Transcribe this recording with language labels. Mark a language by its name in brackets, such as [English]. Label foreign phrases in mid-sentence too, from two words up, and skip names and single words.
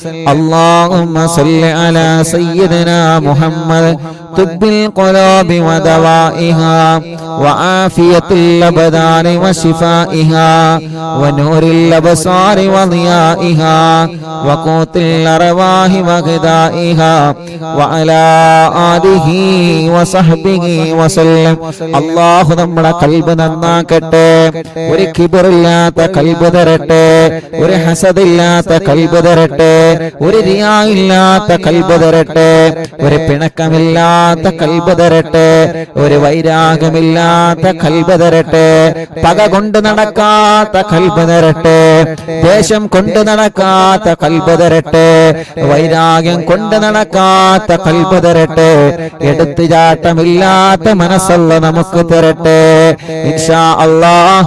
[Arabic] اللهم صل على سيدنا محمد طب القلوب ودوائها وعافية الأبدان وشفائها ونور الأبصار وضيائها وقوت الأرواح وغذائها وعلى آله وصحبه وسلم. [Malayalam] الله നമ്മുടെ ഖൽബ് നന്നാക്കട്ടെ, ഒരു കിബറില്ലാത്ത ഖൽബ് തരട്ടെ, ഒരു ഹസദില്ലാത്ത ഖൽബ് തരട്ടെ, ഒരു റിയാ ഇല്ലാത്ത ഖൽബ് തരട്ടെ, ഒരു പിണക്കമില്ലാത്ത ഖൽബ് തരട്ടെ, ഒരു വൈരാഗമില്ലാത്ത ഖൽബ് തരട്ടെ, പക കൊണ്ട് നടക്കാത്ത ഖൽബ് തരട്ടെ, ദേഷ്യം കൊണ്ട് നടക്കാത്ത ഖൽബ് തരട്ടെ, വൈരാഗ്യം കൊണ്ട് നടക്കാത്ത ഖൽബ് തരട്ടെ, എടുത്തുചാട്ടമില്ലാത്ത മനസ്സല്ല നമുക്ക് തരട്ടെ [Arabic] إن شاء الله.